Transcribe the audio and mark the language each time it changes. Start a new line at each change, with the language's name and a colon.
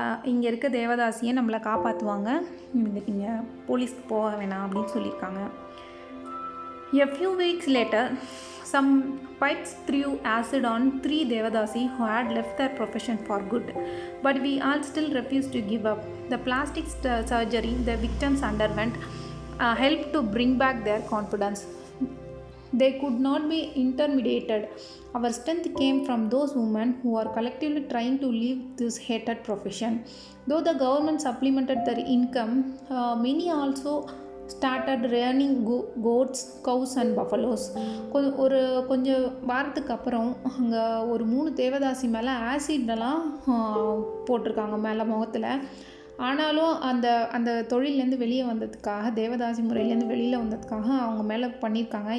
Tamil: இங்கே இருக்க தேவதாசியை நம்மளை காப்பாற்றுவாங்க, நீங்கள் போலீஸ்க்கு போக வேணாம் அப்படின்னு சொல்லியிருக்காங்க.
English: A few weeks later, some pipes threw acid on 3 Devadasi who had left their profession for good. But we all still refused to give up. The plastic surgery the victims underwent helped to bring back their confidence. They could not be intimidated. Our strength came from those women who are collectively trying to leave this hated profession. Though the government supplemented their income, many also started rearing goats, cows and buffaloes.
Tamil: கொஞ்சம் வாரத்துக்கு அப்புறம் அங்கே ஒரு 3 தேவதாசி மேலே ஆசிட்லாம் போட்டிருக்காங்க மேலே முகத்தில். ஆனாலும் அந்த தொழிலேருந்து வெளியே வந்ததுக்காக, தேவதாசி முறையிலேருந்து வெளியில் வந்ததுக்காக அவங்க மேலே பண்ணியிருக்காங்க.